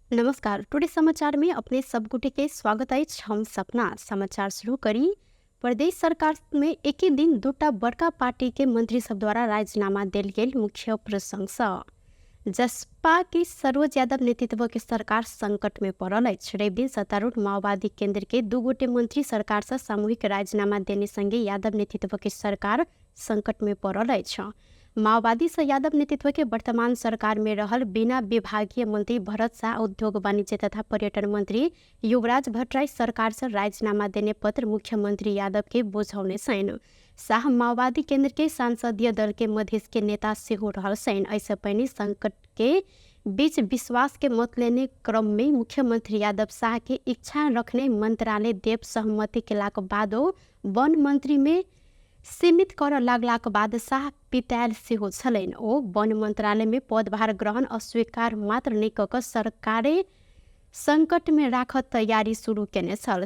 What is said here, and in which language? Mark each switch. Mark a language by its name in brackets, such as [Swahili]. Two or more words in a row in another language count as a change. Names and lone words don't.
[Maithili] नमस्कार। टुडे समाचार में अपने सबगोटे के स्वागत है। हम सपना समाचार शुरू करी। प्रदेश सरकार में एक ही दिन दूटा बड़का पार्टी के मंत्री सब द्वारा राजीनामा देल गेल मुख्य प्रशंसा। जसपा के सरोज यादव नेतृत्व के सरकार संकट में पड़ल अछि। रवि दिन सत्तारूढ़ माओवादी केंद्र के दू गोटे मंत्री सरकार से सामूहिक राजीनामा देने संगे यादव नेतृत्व के सरकार संकट में पड़ल अछि। माओवादी से यादव नेतृत्व के वर्तमान सरकार में रहल बिना विभागीय मंत्री भरत शाह, उद्योग वाणिज्य तथा पर्यटन मंत्री युवराज भट्टराई सरकार से राजीनामा देने पत्र मुख्यमंत्री यादव के बुझौने सैन। शाह माओवादी केंद्र के सांसदीय दल के मधेश के नेता से हो रहल सैन। ऐसे पहले संकट के बीच विश्वास के मत लेने क्रम में मुख्यमंत्री यादव शाह के इच्छा रखने मंत्रालय देव सहमति केलाक बादो वन मंत्री में सीमित कर लागलाक बाद शाह पितायल सेहो छलैन। ओ वन मंत्रालय में पदभार ग्रहण अस्वीकार मात्र नहीं कऽ सरकारे संकट में राखत तैयारी शुरू केने छल।